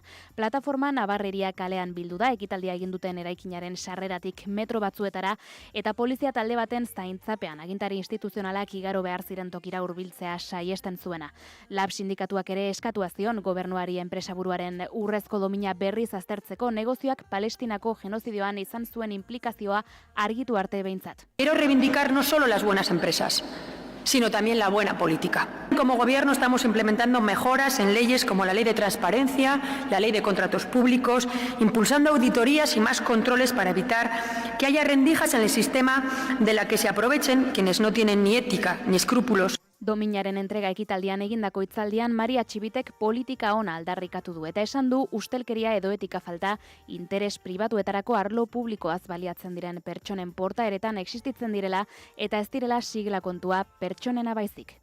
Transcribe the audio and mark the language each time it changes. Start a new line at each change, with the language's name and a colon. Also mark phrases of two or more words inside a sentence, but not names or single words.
Basque: Plataforma Nabarreria kalean bildu da ekitaldia egin duten eraikinaren sarreratik metro batzuetara eta polizia talde baten zaintzapean agintari instituzionalak igaro behar ziren tokira hurbiltzea saiesten zuena. Lab sindikatuak ere eskatu zion gobernuari enpresaburuaren urrezko domina berriz aztertzeko negozioak Palestinako genozidioan izan zuen implikazioa argitu arte behintzat.
Spanish: Quiero reivindicar no solo las buenas empresas, sino también la buena política. como Gobierno estamos implementando mejoras en leyes como la Ley de Transparencia, la Ley de Contratos Públicos, impulsando auditorías y más controles para evitar que haya rendijas en el sistema de la que se aprovechen quienes no tienen ni ética ni escrúpulos.
Basque: Dominaren entrega ekitaldian egindako hitzaldian Maria Txibitek politika ona aldarrikatu du eta esan du ustelkeria edo etika falta interes pribatuetarako arlo publikoaz baliatzen diren pertsonen portaeretan existitzen direla eta ez direla sigla kontua pertsonena baizik.